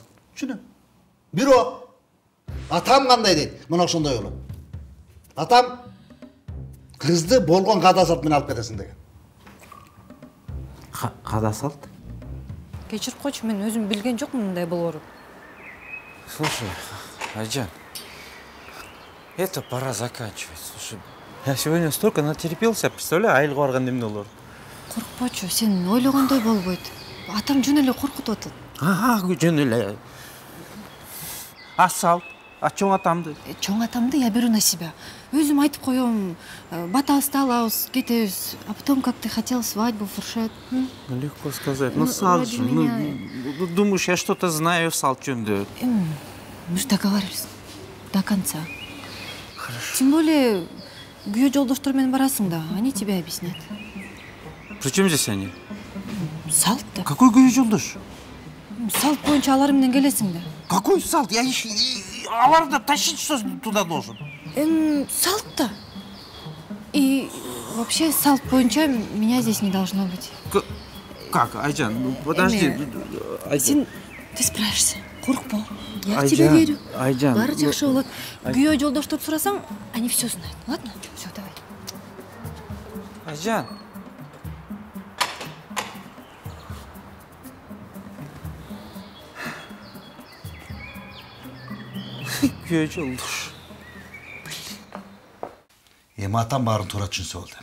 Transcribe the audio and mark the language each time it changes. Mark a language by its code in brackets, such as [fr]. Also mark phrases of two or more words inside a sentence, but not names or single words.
[ky] Түшүнөм. Бирок атам кандай дейт? Мына ошондой болот. Атам кызды болгон када салт менен алып кетесиң деген. Када салт? кечирип койчу, мен өзүм билген жокмун мындай болоорун. [ru] Слушай, Айжан, это пора заканчивать. Слушай, я сегодня столько натерпелся, представляю, [ky] айылга барганда эмне болор. Коркпочу, сен ойлогондой болбойт. Атам жөн эле коркутуп атат. Жөн эле. Асал, чоң атамды. Чоң атамды [ru] я беру на себя. [ky] Өзүм айтып коем, батабызды алабыз, кетебиз. [ru] А потом, как ты хотел, свадьбу, фуршет. Легко сказать. Ну, сал же. Думаешь, я что-то знаю в [ky] сал жөнүндө? [ru] Мы же договаривались до конца. Хорошо. Тем более, [ky] күйөө жолдоштор менен барасың да, [ru] они тебе объяснят. Причем здесь они? [ky] Салт да. [ru] Какой [ky] Гөй Жолдош? Салт боюнча алар менен келесиң да. [ru] Какой салт? Я еще... Аларды тащить что туда должен? [ky] Салт да. [ru] И вообще [ky] салт боюнча [ru] меня здесь не должно быть. Как, Айжан? Ну, подожди. Сен ты справишься. Коркпо. Я в Айжан, тебя верю. Айжан. [ky] Бары жакшы болот. Күйөө жолдоштоп сурасаң, [ru] они все знают. Ладно? Все, давай. [ky] Айжан. Күйөө Жолдош. Эми атам баарын туура түшүнсө болду.